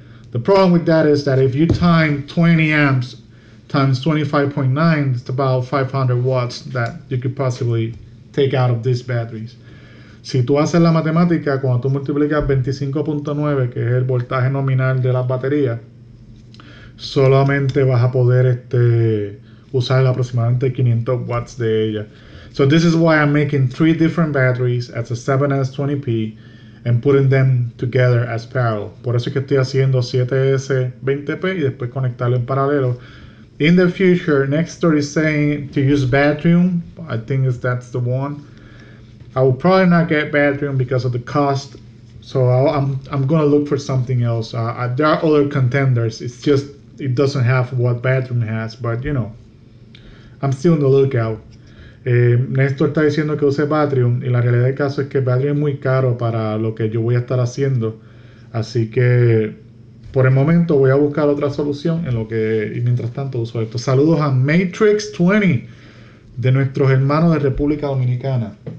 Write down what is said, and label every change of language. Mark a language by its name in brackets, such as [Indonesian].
[English] The problem with that is that if you time 20 amps times 25.9, it's about 500 watts that you could possibly take out of these batteries. [Spanish] Si tú haces la matemática, cuando tú multiplicas 25.9, que es el voltaje nominal de las baterías, solamente vas a poder usar aproximadamente 500 watts de ella. [English] So this is why I'm making 3 different batteries as a 7S 20p and putting them together as parallel. [Spanish] Por eso es que estoy haciendo 7S 20p y después conectarlo en paralelo. [English] In the future, Nextor is saying to use Batrium. I think that's the one. I will probably not get Batrium because of the cost, so I'm gonna look for something else. There are other contenders. It's just it doesn't have what Batrium has, but you know, I'm still on the lookout. [Spanish] Néstor está diciendo que use Batrium y la realidad del caso es que Batrium es muy caro para lo que yo voy a estar haciendo, así que por el momento voy a buscar otra solución y mientras tanto uso esto. Saludos a Matrix20 de nuestros hermanos de República Dominicana.